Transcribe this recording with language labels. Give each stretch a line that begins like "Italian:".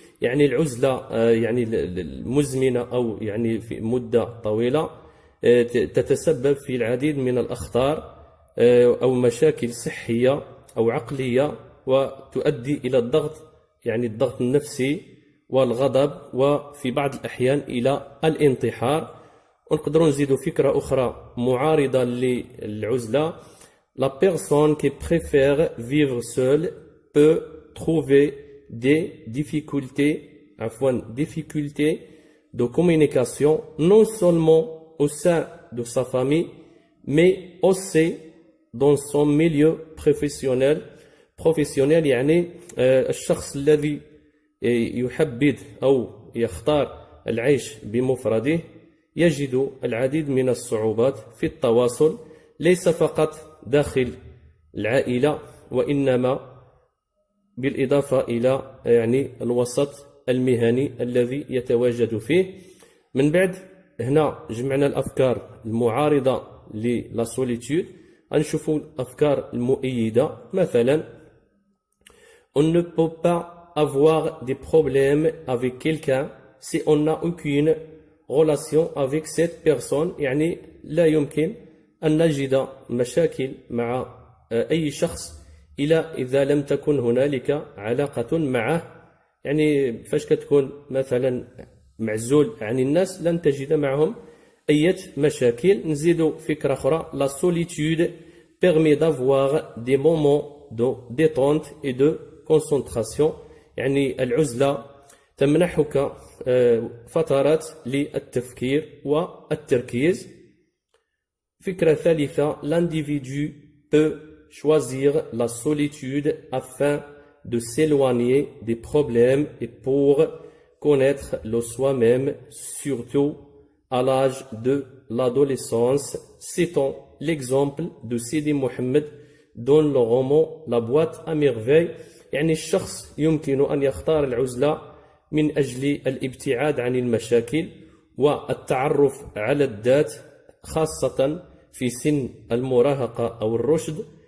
Arabic: يعني العزلة يعني المزمنة أو يعني في مدة طويلة تتسبب في العديد من الأخطار أو مشاكل صحية أو عقلية، وتؤدي إلى الضغط، يعني الضغط النفسي والغضب، وفي بعض الأحيان إلى الانتحار. ونقدروا نزيدوا فكرة أخرى معارضة للعزلة:
French: La personne qui préfère vivre seule peut trouver des difficultés de communication non seulement au sein de sa famille mais aussi dans son milieu professionnel.
Arabic: يعني الشخص الذي يحبذ أو يختار العيش بمفرده يجد العديد من الصعوبات في التواصل، ليس فقط داخل العائلة وإنما بالإضافة إلى يعني الوسط المهني الذي يتواجد فيه. من بعد هنا جمعنا الأفكار المعارضة للا سوليتود، غنشوفوا الأفكار المؤيدة.
French: مثلا: On ne peut pas avoir des problèmes avec quelqu'un si on n'a aucune relation avec cette personne.
Arabic: يعني لا يمكن أن نجد مشاكل مع أي شخص إذا لم تكن هنالك علاقة معه. يعني فاش كتكون مثلا معزول عن الناس لن تجد معهم أي مشاكل. نزيد فكرة أخرى:
French: La solitude permet d'avoir des moments de détente et de concentration.
Arabic: يعني العزلة تمنحك فترات للتفكير والتركيز. فكرة ثالثة:
French: L'individu peut choisir la solitude afin de s'éloigner des problèmes et pour connaître le soi-même, surtout à l'âge de l'adolescence. Citons l'exemple de Sidi Mohammed dans le roman La boîte à merveilles.
Arabic: يعني الشخص يمكن أن يختار العزلة من أجل الابتعاد عن المشاكل والتعرف على الذات، خاصة في سن المراهقة أو الرشد.